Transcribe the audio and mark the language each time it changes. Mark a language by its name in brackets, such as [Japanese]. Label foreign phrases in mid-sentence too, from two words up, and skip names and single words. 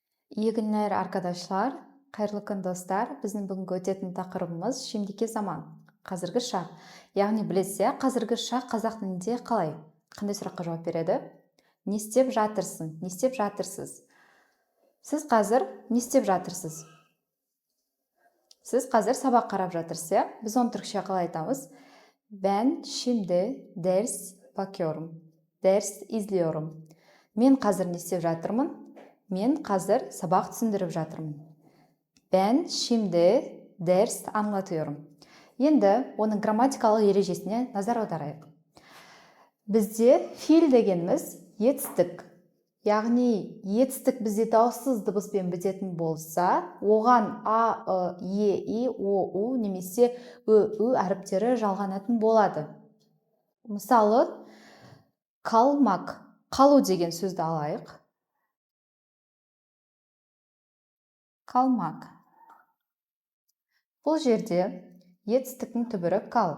[Turkish] İyi günler arkadaşlar. [Kazakh] Қайырлы күн достар. Біздің бүгінгі өтетін тақырыбымыз [Turkish] şimdiki zaman. [Kazakh] Қазіргі шақ. Яғни білесіз, қазіргі шақ қазақ тілінде қалай? Қандай сұраққа жауап береді? Не істеп жатырсың? Не істеп жатырсыз? Сіз қазір не істеп жатырсыз? Сіз қазір сабақ қарап жатырсыз, иә? Біз оны түркше қалай айтамыз? [Turkish] Ben şimdi ders bakıyorum. Ders izliyorum. [Kazakh] Мен қазір не істеп жатырмын? Мен қазір сабақ түсіндіріп жатырмын. [Turkish] Ben şimdi ders anlatıyorum. [Kazakh] Енді оның грамматикалық ережесіне назар аударайық. Бізде фил дегеніміз етістік. Яғни етістік бізде дауыссыз дыбыспен бітетін болса, оған а, е, и, о, у немесе ү әріптері жалғанатын болады. Мысалы, қалмақ, қалу деген сөзді алайық. Қалмақ. Бұл жерде етістіктің түбірі кал.